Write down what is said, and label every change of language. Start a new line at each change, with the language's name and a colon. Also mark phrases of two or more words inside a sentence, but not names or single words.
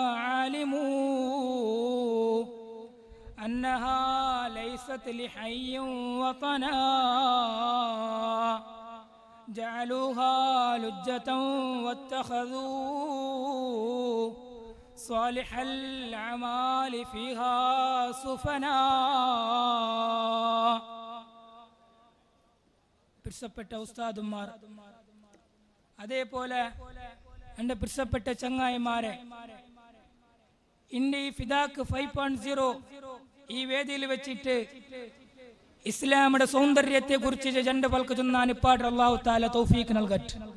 Arabic: علموا أنها ليست لحي وطنا جعلوها لجة واتخذوا صالح الأعمال فيها سفنا.
Malayalam: പ്രിയപ്പെട്ട ഉസ്താദുമാർ, അതേപോലെ എൻ്റെ പ്രിയപ്പെട്ട ചങ്ങായിമാരെ, ഇന്ന് ഈ ഫിദാക്ക് 5.0 ഈ വേദിയിൽ വെച്ചിട്ട് ഇസ്ലാമിന്റെ സൗന്ദര്യത്തെ കുറിച്ച് രണ്ട് പൽക്ക് ചൊന്നാൻ ഇപ്പാട്ട്
Arabic: الله تعالى
Malayalam: തൗഫീഖ് നൽകട്ടെ.